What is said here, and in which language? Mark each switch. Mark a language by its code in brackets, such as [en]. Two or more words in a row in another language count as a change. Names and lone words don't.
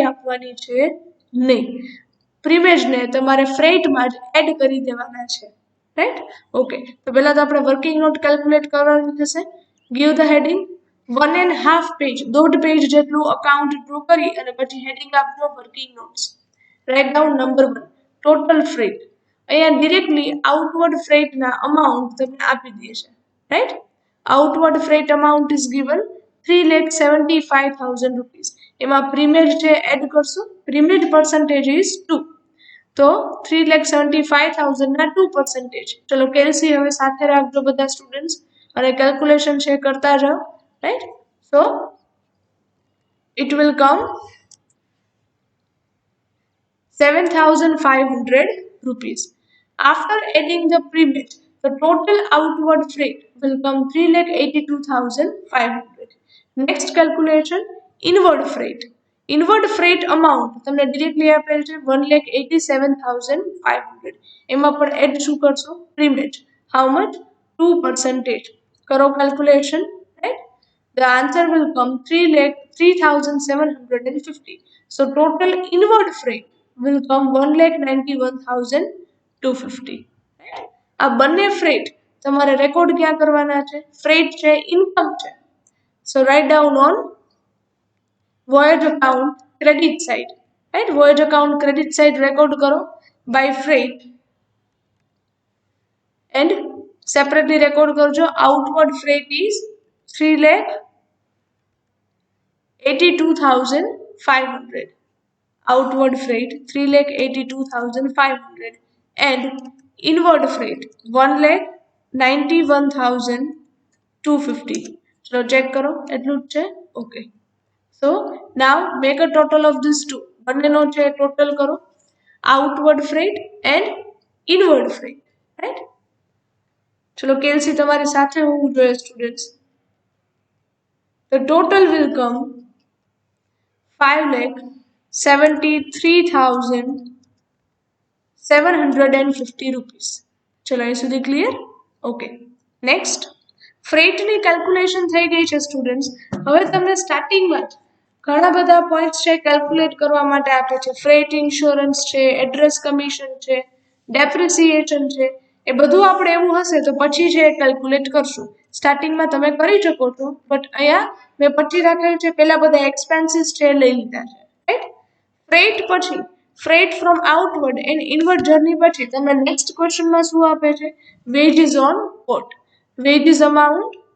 [gu] આપવાની છે નહીં પ્રીમેજને તમારે ફ્રેટમાં જ એડ કરી દેવાના છે [en] right okay [gu] તો પહેલા તો આપણે [en] working note [gu] કેલ્ક્યુલેટ કરવાની થશે [en] give the heading [gu] 1.5 પેજ દોઢ પેજ જેટલું અકાઉન્ટ ડ્રો કરી અને પછી હેડિંગ આપજો [en] working notes write down number 1 total freight [gu] અહીંયા [en] directly outward freightના amount [gu] તમને આપી દે છે [en] right outward freight amount is given [gu] 3,75,000 રૂપીસ એમાં પ્રીમેજ છે એડ કરશું [en] primage percentage is 2 [gu] તો 3,75,000 ના 2% ચલો કેલ્સી હવે સાથે રાખજો બધા સ્ટુડન્ટ્સ અને કેલ્ક્યુલેશન છે કરતા જાઓ [en] right so it will come 7,500 rupees after adding the premix the total outward freight will come 3,82,500 next calculation inward freight amount [gu] તમને ડિરેક્ટલી આપેલ છે [en] 1,87,500 [gu] એમાં પણ એડ શું કરશો પ્રીમેજ [en] how much 2% [gu] કરો કેલ્ક્યુલેશન [en] right the answer will come 3,0750 so total inward freight will come 1,91,250 [gu] આ બંને ફ્રેટ તમારે રેકોર્ડ ક્યાં કરવાના છે ફ્રેટ છે ઇન્કમ છે [en] so write down on voyage account credit side right voyage account credit side record karo by freight and separately record karjo outward freight is 3,82,500 outward freight 3,82,500 and inward freight 1,91,250 [hi] चलो चेक करो [gu] એટલું જ છે ઓકે [en] so now make a total of these two [gu] બંનેનો છે ટોટલ કરો [en] outward freight and inward freight right [gu] ચલો કેલ્સી તમારી સાથે હોવું જોઈએ સ્ટુડન્ટ્સ [en] the total will come [gu] 5,73,750 rupees ચલો અહીં સુધી ક્લિયર ઓકે નેક્સ્ટ ફ્રેટની કેલ્ક્યુલેશન થઈ ગઈ છે સ્ટુડન્ટ્સ હવે તમને સ્ટાર્ટિંગમાં ઘણા બધા પોઈન્ટ્સ છે કેલ્ક્યુલેટ કરવા માટે આપે છે ફ્રેટ ઇન્સ્યોરન્સ છે એડ્રેસ કમિશન છે ડેપ્રિસિએશન છે એ બધું આપણે એવું હશે તો પછી છે કેલ્ક્યુલેટ કરશું સ્ટાર્ટિંગમાં તમે કરી શકો છો બટ અહીંયા મેં પછી રાખેલું છે પહેલા બધા એક્સપેન્સીસ છે લઈ લીધા છે રાઈટ ફ્રેટ પછી [en] freight from outward and inward journey [gu] પછી તમને નેક્સ્ટ ક્વેશ્ચનમાં શું આપે છે [en] wages on what wages amount